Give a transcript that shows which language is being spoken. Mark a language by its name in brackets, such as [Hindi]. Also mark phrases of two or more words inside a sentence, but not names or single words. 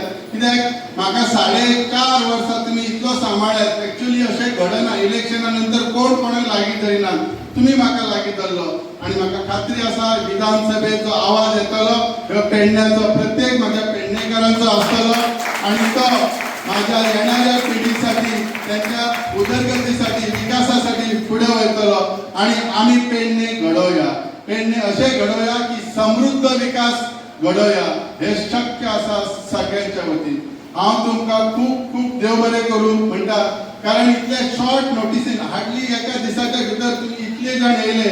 [Konkani] कित्याक म्हाका 4.5 वर्सां तुम्ही इतलो सांबाळ्यात. एक्चुअली अशें घडना इलेक्शना नंतर कोण कोणाक लागीं धरिना. तुम्ही म्हाका लागीं धरलो आणि म्हाका खात्री आसा विधानसभेचो आवाज येतलो ह्यो पेडण्याचो प्रत्येक म्हाज्या पेडणेकारांचो आसतलो आणि तो [Marathi] माझ्या येणाऱ्या पिढीसाठी त्यांच्या उदरगतीसाठी विकासासाठी पुढे [Konkani] वयतलो आणि आम्ही पेडणे घडोवया. पेडणे असे घडोवया की समृद्ध विकास घडोवया. हे शक्य आसा सगळ्यांच्या वतीन. हांव तुमकां खूप खूप देव बरें करूं म्हणटा. कारण इतल्या [English] short notice hardly [Konkani] एका दिसाच्या भितर तुम्ही इतले जाण येयले.